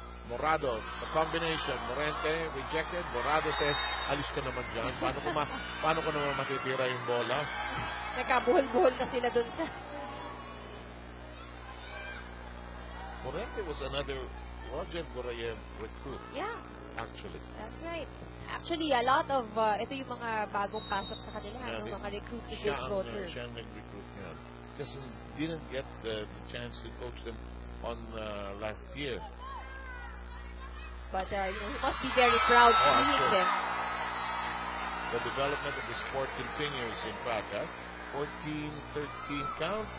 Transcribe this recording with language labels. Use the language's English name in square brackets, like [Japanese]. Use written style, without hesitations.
[English] Morado, the combination. Morente rejected. Morado says, [Filipino] alis ka naman dyan. Paano ko naman matitira yung bola? Nagkabuhol-buhol na sila dun sa... [English] Morente was another Roger Borayev recruit. Yeah. Actually. That's right. Actually, a lot of, [Filipino] ito yung mga bagong pasok sa kanila, mga recruit ni Coach Roger. Siya ang nag-recruit niya. [English] Kasi didn't get the chance to coach them on last year. But he must be very proud seeing them. The development of the sport continues, in fact. 14-13 count.